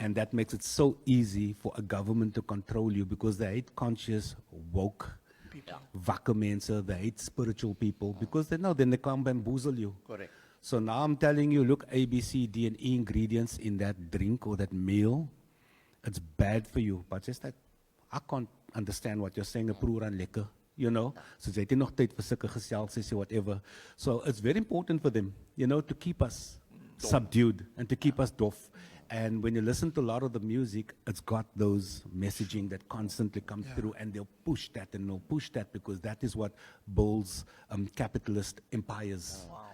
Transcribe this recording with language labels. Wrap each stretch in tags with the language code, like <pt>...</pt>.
<en>And that makes it so easy for a government to control you because they hate conscious, woke,</en> <af>wakker mense,</af> <en>they hate spiritual people because they know then they can't bamboozle you. Correct. So now I'm telling you, look, A, B, C, D, and E ingredients in that drink or that meal, it's bad for you. But just like, I can't understand what you're saying, proer and lekker, you know?</en> <af>So jy het nie nog tyd vir sulke gesels, whatever.</af> <en>So it's very important for them, you know, to keep us subdued and to keep us dof. And when you listen to a lot of the music, it's got those messaging that constantly comes through, and they'll push that and they'll push that because that is what builds capitalist empires.</en>